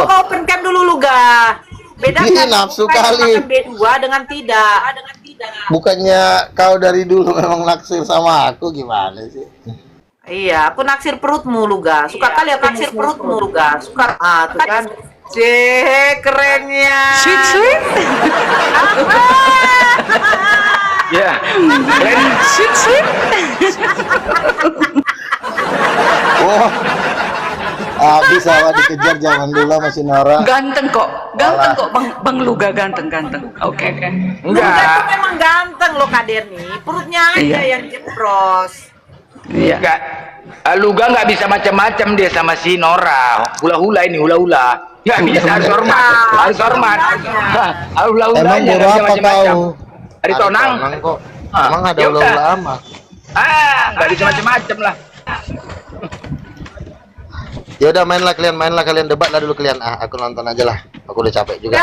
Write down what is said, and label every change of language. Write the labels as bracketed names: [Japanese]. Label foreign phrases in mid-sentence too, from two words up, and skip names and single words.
[Indonesian] Kau [English] open cam [Indonesian] dulu Luga. Bedakan Ih, nafsu bukan kali. makan B2 dengan tidak. Bukannya kau dari dulu memang naksir sama aku, gimana sih? Iya, aku naksir perutmu Luga. Suka kali aku naksir perutmu Luga. Suka. Tuh kan. Cek kerennya. [English] Sweet, sweet. [Indonesian] Ya. Keren. [English] Sweet, sweet. [Indonesian] Oh. Bisa dikejar zaman dulu masih Nora. Ganteng kok Bang Luga, ganteng. Oke. Luga Enggak. tuh memang ganteng loh Kak Derni. Perutnya aja Iya. yang jepros. Iya. Enggak. Luga nggak bisa macam-macam dia sama si Nora. Hula-hula ini hula-hula. Nggak bisa, harus hormat. Hula-hula Emang aja, guru nggak bisa apa macam-macam. kau? Hari Tonang. kok. Ah, Emang ada ya udah. ulah-ulah amat. Nggak bisa macam-macam lah. Ya udah mainlah kalian debatlah dulu kalian. Aku nonton aja lah. Aku udah capek juga.